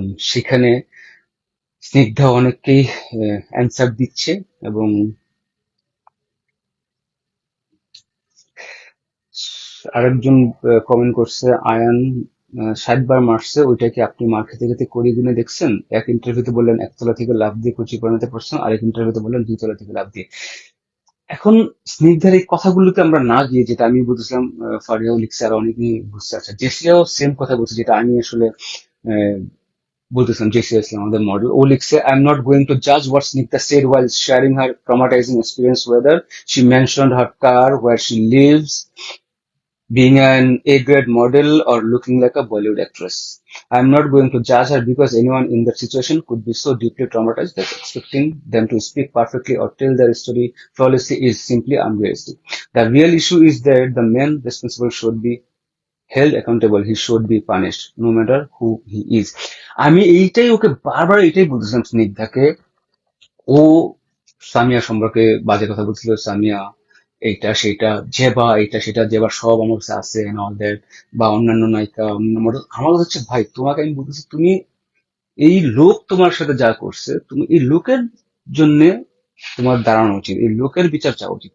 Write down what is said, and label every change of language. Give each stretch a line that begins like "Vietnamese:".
Bangla: সেখানে স্নিগ্ধা অনেককেই অ্যান্সার দিচ্ছে, এবং আরেকজন কমেন্ট করছে, আয়ান 60 বার মারছে, ওইটা কি আপনি মার খেতে খেতে করি গুনে দেখছেন? এক ইন্টারভিউতে বললেন একতলা থেকে লাফ দিয়ে কুচি পরিণতে পড়ছেন, আরেক ইন্টারভিউতে বললেন 2 তলা থেকে লাফ দিয়ে। এখন স্নিগ্ধার এই কথাগুলোতে আমরা না গিয়ে, যেটা আমি বুঝছিলাম, ফারিয়াও লিখছে আর অনেকেই বুঝছে, আচ্ছা জেসিয়াও সেম কথা বলছে, যেটা আমি আসলে আহ, বলতেছিলাম। জেসিয়া ইসলাম আমাদের মডেল, ও লিখছে,
English: I am not going to Jaaz what Snigdha said while sharing her traumatizing experience, whether she mentioned her car, where she lives, being an A-grade model, or looking like a Bollywood actress. I'm not going to judge her because anyone in that situation could be so deeply traumatized that expecting them to speak perfectly or tell their story flawlessly is simply unrealistic. The real issue is that the man responsible should be held accountable. He should be punished, no matter who he is.
Bangla: আমি এইটাই ওকে বারবার এইটাই বলতেছিলাম স্নিগ্ধাকে। ও সামিয়া সম্পর্কে বাজে কথা বলছিল, সামিয়া এইটা সেটা, জেবা এইটা সেটা, জেবা সব আমার কাছে আছে
English: and all that,
Bangla: বা অন্যান্য নায়িকা, অন্যান্য মডেল। আমার কথা হচ্ছে, ভাই তোমাকে আমি বলতেছি, তুমি এই লোক তোমার সাথে যা করছে, তুমি এই লোকের জন্য তোমার দাঁড়ানো উচিত, এই লোকের বিচার চাওয়া উচিত।